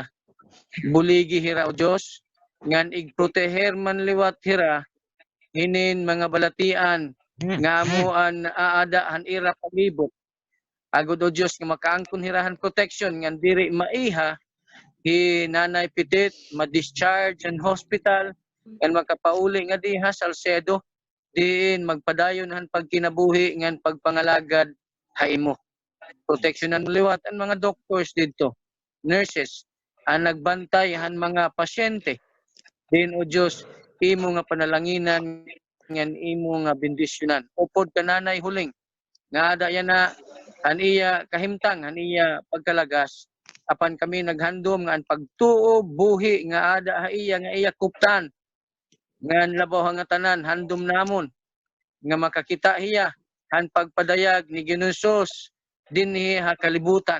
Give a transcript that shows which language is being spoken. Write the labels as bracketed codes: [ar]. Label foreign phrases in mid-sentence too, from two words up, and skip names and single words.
[war] Buligi hira o Dios ngan igproteher man liwat hira hinin mga balatian nga amo an aada han ira palibot Agud o Dios nga makaangkon hirahan protection nga diri maiha nanay pitit ma-discharge [en] in hospital and [war] makapauli nga diha sa Salcedo diin magpadayon han pagkinabuhi ngan pagpangalagad haimo. Proteksyonan liwat ang mga doctors didto, nurses ang nagbantay han mga pasyente. Din o Dios imo nga panalanginan ngan imo nga bendisyonan. Upod kananay huling nga ada yan na aniya kahimtang aniya pagkalagas apan kami naghandom nga ang pagtuo buhi nga ada iya nga iya kuptan nga labaw nga tanan handom namon nga makakita hiya han pagpadayag ni Ginusos dinhi ha kalibutan.